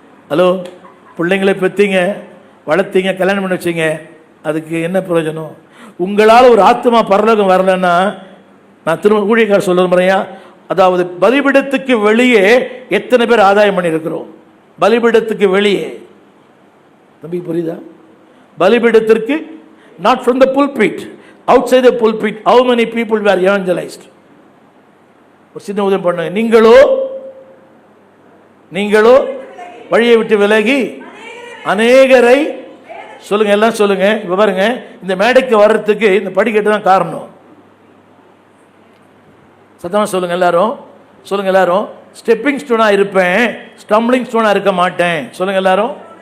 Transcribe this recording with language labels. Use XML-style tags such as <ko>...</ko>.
<ta>Hello, பிள்ளைங்களை பெற்றீங்க, வளர்த்தீங்க, கல்யாணம் பண்ணி வச்சிங்க, அதுக்கு என்ன பிரயோஜனம்? உங்களால் ஒரு ஆத்மா பரலோகம் வரலன்னா, நான் திரும்ப ஊழியக்காரர் சொல்ல முறையா, அதாவது பலிபீடத்துக்கு வெளியே எத்தனை பேர் ஆதாயம் பண்ணியிருக்கிறோம்? பலிபீடத்துக்கு வெளியே, தம்பி புரியுதா?</ta> <en>பலிபீடத்திற்கு, not from the pulpit, outside the pulpit, how many people were evangelized?</en> <ta>ஒரு சின்ன உதவி பண்ண. நீங்களோ வழியை விட்டு விலகி அநேகரை, சொல்லுங்க, எல்லாம் சொல்லுங்க. இப்ப பாருங்க, இந்த மேடைக்கு வர்றதுக்கு இந்த படிக்கட்டு தான் காரணம். சத்தமா சொல்லுங்க எல்லாரும், சொல்லுங்க எல்லாரும். ஸ்டெப்பிங் ஸ்டோனா இருப்பேன், ஸ்டம்பிளிங் ஸ்டோனா இருக்க மாட்டேன். சொல்லுங்க எல்லாரும்.</ta>